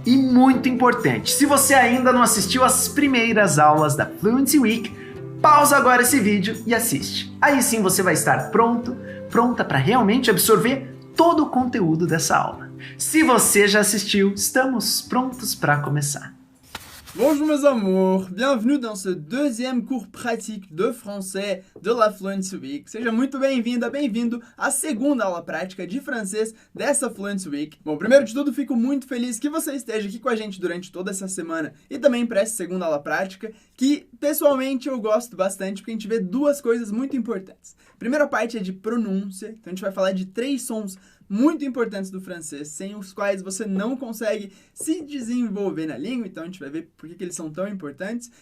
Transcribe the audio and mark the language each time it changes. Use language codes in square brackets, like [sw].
[pt] E muito importante, se você ainda não assistiu às primeiras aulas da Fluency Week, pausa agora esse vídeo e assiste. Aí sim você vai estar pronta para realmente absorver todo o conteúdo dessa aula. Se você já assistiu, estamos prontos para começar. [fr] Bonjour mes amours, bienvenue dans ce deuxième cours pratique de français de la Fluency Week. [pt] Seja muito bem-vinda, bem-vindo à segunda aula prática de francês dessa Fluency Week. Bom, primeiro de tudo, fico muito feliz que você esteja aqui com a gente durante toda essa semana e também para essa segunda aula prática, que pessoalmente eu gosto bastante porque a gente vê 2 coisas muito importantes. A primeira parte é de pronúncia, então a gente vai falar de 3 sons muito importantes do francês, sem os quais você não consegue se desenvolver na língua, então a gente vai ver por que eles são tão importantes.